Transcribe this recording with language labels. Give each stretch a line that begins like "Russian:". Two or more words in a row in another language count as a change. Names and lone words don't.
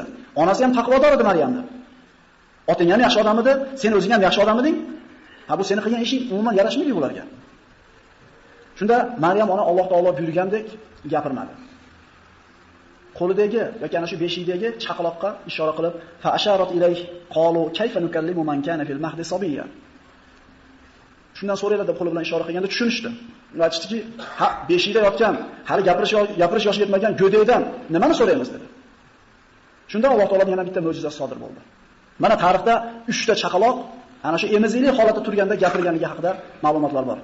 Uzbek: Onasi ham taqvodor edi Maryamning. Otang ham yaxshi odam edi, sen o'zing ham yaxshi odam eding. Bu seni qilgan ishing umuman yarashmaydi ularga. Shunda Maryam ona Alloh taolo buyurgandek gapirmadi. Qo'lidagi yoki ana shu beshikdagi chaqaloqqa ishora qilib,
Arabic: فأشارت إليه قالوا كيف نكلم من كان في المهد صبيا.
Uzbek: Shundan so'raylar deb qo'li bilan ishora qilganda tushunishdi. Ular aytishdiki, "Ha, beshikda yotgan, hali gapirish yoshiga yetmagan go'daydan nimani so'raymiz?" dedi. Shunda Alloh taoloning yana bitta mo'jizasi sodir bo'ldi. Mana tarixda 3 ta chaqaloq ana shu emizikli holatda turganda gapirganligi haqida ma'lumotlar bor.